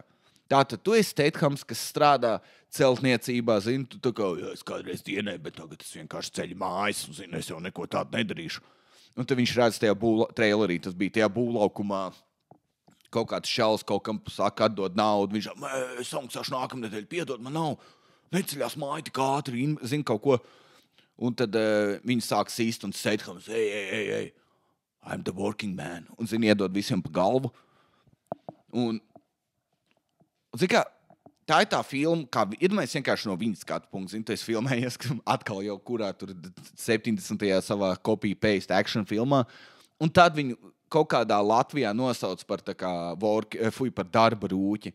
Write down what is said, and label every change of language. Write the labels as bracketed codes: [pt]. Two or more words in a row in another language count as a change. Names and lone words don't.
[lv] Tātad tu esi Stathams, kas strādā celtniecībā, zini, tu tā kā, jā, es kādreiz dienēju, bet tagad es vienkārši ceļu mājas, un zini, es jau neko tādu nedarīšu. Un tad viņš redz tajā trailerī, tas bija tajā būvlaukumā, kaut kāds šals, kaut kam saka, atdod naudu, viņš es samaksāšu nākamnedēļ, piedod, man nav, neceļās māja tik ātri, zini, kaut ko. Un tad viņi sāk sīst un Stathams, [en] hey, I'm the working man. [lv] Un, zini, iedod visiem pa galvu. Un zini, kā, tā ir tā filma, kā iedomājies vienkārši no viņas skatu punktu. Zini, tu esi filmējies atkal jau kurā tur 70. savā [en] copy-paste action [lv] filmā. Un tad viņu kaut kādā Latvijā nosauc par tā kā par darba rūķi.